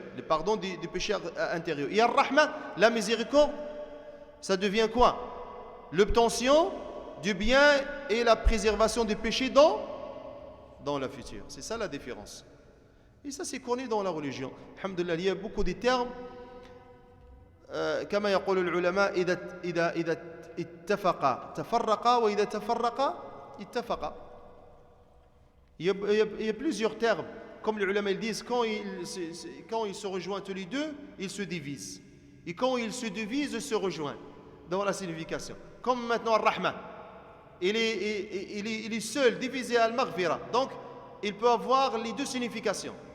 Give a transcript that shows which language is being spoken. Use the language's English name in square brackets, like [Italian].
[French] Le pardon des péchés intérieurs. Et Ar-Rahma, la miséricorde, ça devient quoi? L'obtention du bien et la préservation des péchés dans la future. C'est ça la différence. Et ça c'est connu dans la religion. Alhamdulillah, il y a beaucoup de termes. [Arabic] كما يقول العلماء إذا اتفقا تفرقا وإذا تفرقا اتفقا. [French] Il y a plusieurs termes. Comme les ulama ils disent, quand ils se rejoignent tous les deux, ils se divisent. Et quand ils se divisent, ils se rejoignent dans la signification. Comme maintenant Ar-Rahman. Il est seul, divisé à Al-Maghfira. Donc, il peut avoir les deux significations.